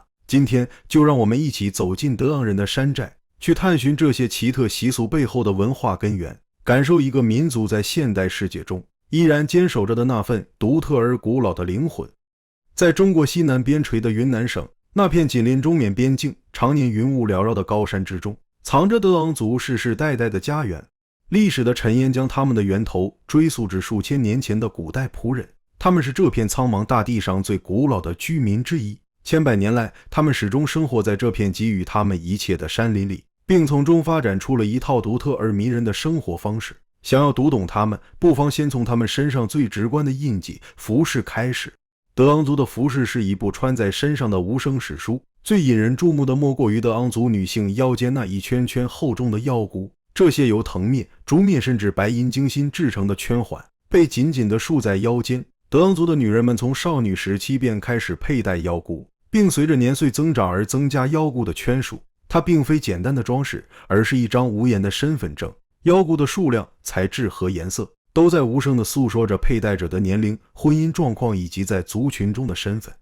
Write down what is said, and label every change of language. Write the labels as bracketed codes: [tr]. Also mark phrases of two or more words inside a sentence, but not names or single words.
[zh] 今天就讓我們一起走進德昂人的山寨，去探尋這些奇特習俗背後的文化根源，感受一個民族在現代世界中依然堅守着的那份獨特而古老的靈魂。在中國西南邊陲的雲南省，那片緊鄰中緬邊境、常年雲霧繚繞的高山之中，藏着德昂族世世代代的家園。歷史的塵煙將他們的源頭追溯至數千年前的古代僕人，他們是這片蒼茫大地上最古老的居民之一。千百年來，他們始終生活在這片給予他們一切的山林裡，並從中發展出了一套獨特而迷人的生活方式。想要讀懂他們，不妨先從他們身上最直觀的印记——服飾開始。德昂族的服飾是一部穿在身上的无聲史書，最引人注目的莫過於德昂族女性腰間那一圈圈厚重的腰箍。這些由藤篾、竹篾甚至白银精心制成的圈環，被緊緊地束在腰間。德昂族的女人們從少女時期便開始佩戴腰箍，並隨着年歲增長而增加腰箍的圈數。它並非簡單的裝飾，而是一張無言的身份證。腰箍的數量、材質和顏色都在無聲地訴說着佩戴者的年齡、婚姻狀況以及在族群中的身份。